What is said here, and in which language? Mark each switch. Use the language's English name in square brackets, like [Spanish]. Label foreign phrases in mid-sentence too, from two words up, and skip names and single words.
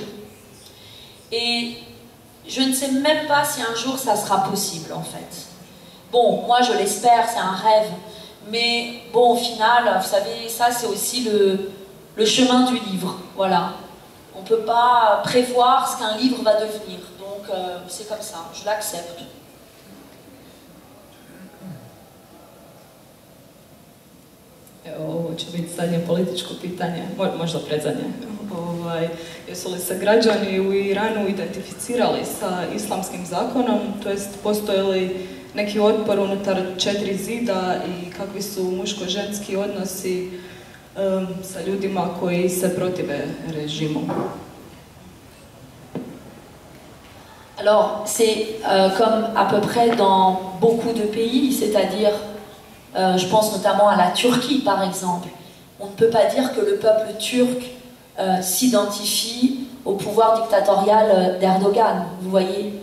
[French] Et je ne sais même pas si un jour ça sera possible en fait. Bon, moi je l'espère, c'est un rêve. Mais bon, au final, vous savez, ça c'est aussi le chemin du livre. Voilà. On ne peut pas prévoir ce qu'un livre va devenir. Donc c'est comme ça, je l'accepte. [Croatian] Ovo će biti zadnje političko pitanje, možda predzadnje. Jesu li se građani u Iranu identificirali sa islamskim zakonom, to jest postoje li neki otpor unutar 4 zida i kakvi su muško-ženski odnosi sa ljudima koji se protive režimu? [French] Alors, c'est comme à peu près dans beaucoup de pays, c'est-à-dire, je pense notamment à la Turquie par exemple. On ne peut pas dire que le peuple turc s'identifie au pouvoir dictatorial d'Erdogan, vous voyez.